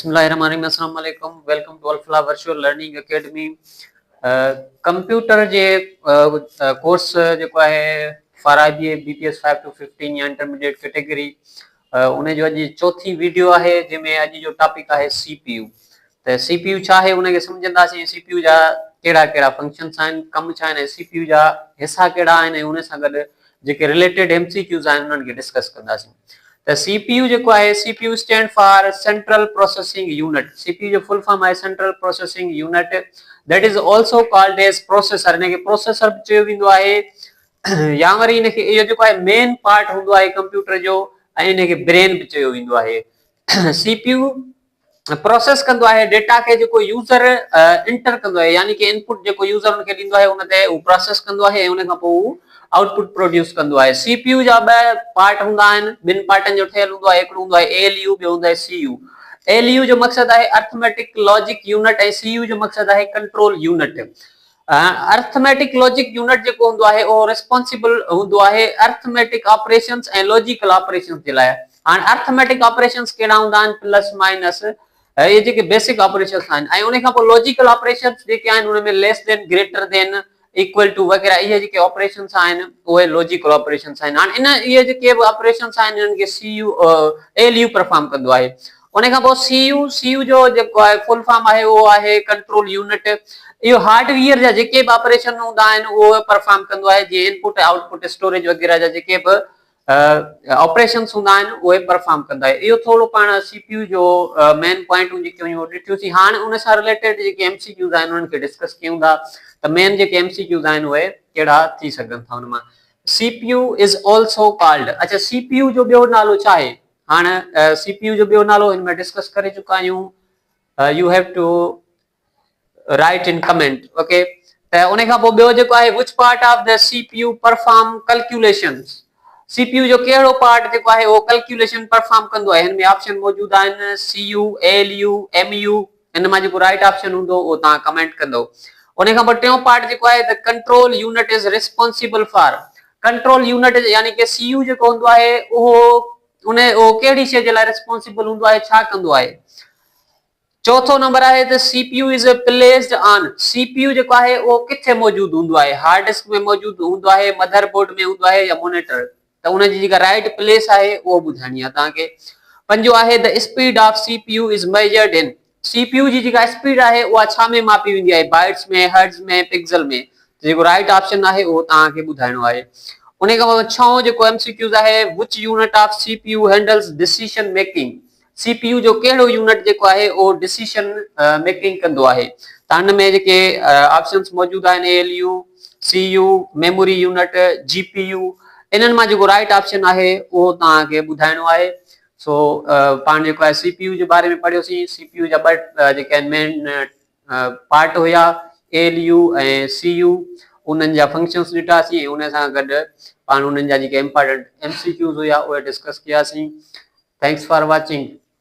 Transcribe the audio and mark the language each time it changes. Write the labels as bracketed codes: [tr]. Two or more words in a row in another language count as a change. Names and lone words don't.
[ar] بسم الله الرحمن الرحيم، السلام عليكم. [en] welcome to Alfalah Virtual Learning Academy. [sd] कंप्यूटर जे कोर्स जेको आहे फाराबी BPS 5 to 15 या [en] intermediate category [sd] उन जो अॼु चौथी वीडियो आहे जंहिंमें अॼु जो टॉपिक आहे CPU। त CPU छा आहे उनखे सम्झंदासीं, CPU जा कहिड़ा कहिड़ा फंक्शन्स आहिनि, कम छा आहिनि, CPU जा हिसा कहिड़ा आहिनि, उन सां गॾु जेके [en] related MCQs [sd] आहिनि उन्हनि खे डिस्कस कंदासीं। [en] The CPU [sd] जेको आहे, [en] CPU stand for Central Processing Unit। [sd] CPU जो [en] full form [sd] आहे [en] Central Processing Unit, that is also called as processor। [sd] इनखे प्रोसेसर बि चयो वेंदो आहे या वरी इनखे इहो जेको आहे [en] main part [sd] हूंदो आहे कंप्यूटर जो, ऐं इनखे ब्रेन बि चयो वेंदो आहे। CPU प्रोसेस कंदो आहे डेटा खे जेको यूज़र इंटर कंदो आहे, यानी कि इनपुट जेको यूज़र उनखे ॾींदो आहे उन ते उहो प्रोसेस कंदो आहे ऐं उन खां पोइ [en] output produce [sd] कंदो आहे। CPU जा ॿ पार्ट हूंदा आहिनि, ॿिनि पार्टनि जो ठहियल हूंदो आहे। हिकिड़ो हूंदो आहे ALU, ॿियो हूंदो आहे CU। ALU जो मक़सदु आहे [en] arithmetic logic unit [sd] ऐं CU जो मक़सदु आहे [en] control unit. arithmetic logic unit [sd] जेको हूंदो आहे उहो रिस्पॉन्सिबल हूंदो आहे [en] arithmetic operations [sd] ऐं [en] logical operations [sd] जे लाइ। हाणे [en] arithmetic operations [sd] कहिड़ा हूंदा आहिनि, [en] plus minus, [sd] ये जेके [en] basic operations [sd] आहिनि, ऐं उन खां पोइ [en] logical operations [sd] जेके आहिनि उनमें [en] less than, greater than, equal to [sd] वगैरह इहे जेके ऑपरेशंस आहिनि उहे [en] logical operations [sd] आहिनि। हाणे इन इहे जेके बि ऑपरेशंस आहिनि इन्हनि खे ALU परफॉर्म कंदो आहे। उन खां पोइ CU जो जेको आहे [en] full form [sd] आहे उहो आहे [en] control unit. [sd] इहो हार्डवेयर जा जेके बि ऑपरेशन हूंदा आहिनि उहे परफॉर्म कंदो आहे, जीअं [en] input output storage [sd] वगैरह जा जेके बि ऑपरेशंस हूंदा आहिनि उहे परफॉर्म कंदा आहे। इहो थोरो पाण CPU जो मेन पॉइंटूं जेके हुयूं ॾिठियूंसीं। हाणे उन सां [en] related MCQs [sd] आहिनि उन्हनि खे डिस्कस कयूं था। त मेन जेके MCQs आहिनि उहे कहिड़ा थी सघनि था उन मां। [en] CPU is also called, [sd] अच्छा CPU जो ॿियो नालो छा आहे? हाणे CPU जो ॿियो नालो हिन में डिस्कस करे चुका आहियूं। [en] you have to write in comment, okay. [sd] त उन खां पोइ ॿियो जेको आहे, [en] which part of the CPU perform calculations. [sd] CPU जो कहिड़ो पार्ट जेको आहे उहो [en] calculation perform [sd] कंदो आहे? हिन में ऑप्शन मौजूद आहिनि CU, ALU, MU। इन मां जेको [en] right option [sd] हूंदो उहो तव्हां कमेंट कंदो। उन खां पोइ टियों पार्ट जेको आहे, [en] the control unit is responsible for. control unit [sd] यानी कि CU जेको हूंदो आहे उहो कहिड़ी शइ जे लाइ रिस्पॉन्सिबल हूंदो आहे, छा कंदो आहे? चौथो नंबर आहे त [en] CPU is placed on. [sd] CPU जेको आहे उहो किथे मौजूद हूंदो आहे? [en] hard disk [sd] में मौजूद हूंदो आहे, मदरबोर्ड में हूंदो आहे, या मॉनिटर? त उन जी जेका [en] right place [sd] आहे उहो ॿुधाइणी आहे तव्हांखे। पंजो आहे [en] the speed of CPU is measured in. [sd] CPU जी जेका स्पीड आहे उहा छा में मापी वेंदी आहे? बाइट्स में, हर्ट्ज में, पिक्सल में? जेको [en] right option [sd] आहे उहो तव्हांखे ॿुधाइणो आहे। उन खां पोइ छहों जेको MCQs आहे, [en] which unit of CPU handles decision making. [sd] CPU जो कहिड़ो यूनिट जेको आहे उहो [en] decision making [sd] कंदो आहे? त हिन में जेके ऑप्शंस मौजूद आहिनि ALU, CU, [en] memory unit, [sd] GPU, इन्हनि मां जेको [en] right option [sd] आहे उहो तव्हांखे ॿुधाइणो आहे। सो पाण जेको आहे CPU जे बारे में पढ़ियोसीं। CPU जा ॿ जेके आहिनि [en] main part [sd] हुया, ALU ऐं CU। उन्हनि जा फंक्शन्स ॾिठासीं ऐं उन सां गॾु पाण उन्हनि जा जेके [en] important MCQs [sd] हुया उहे डिस्कस कयासीं। [en] thanks for watching.